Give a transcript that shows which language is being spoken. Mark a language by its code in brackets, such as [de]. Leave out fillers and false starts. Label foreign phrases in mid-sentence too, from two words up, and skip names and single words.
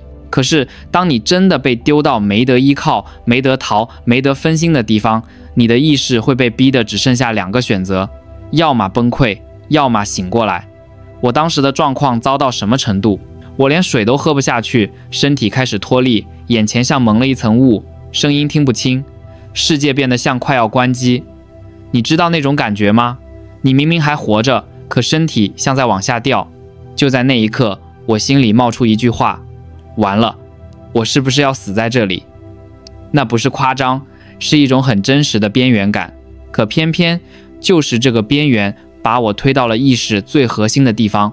[zh] 可是當你真的被丟到沒得依靠、沒得逃、沒得分心的地方，你的意識會被逼得只剩下2個選擇：要麼崩潰，要麼醒過來。我當時的狀況糟到什麼程度？我連水都喝不下去，身體開始脫力，眼前像蒙了一層霧，聲音聽不清，世界變得像快要關機。你知道那種感覺嗎？你明明還活着，可身體像在往下掉。就在那一刻，我心裡冒出一句話：完了，我是不是要死在這裡？那不是誇張，是一種很真實的邊緣感。可偏偏就是這個邊緣把我推到了意識最核心的地方。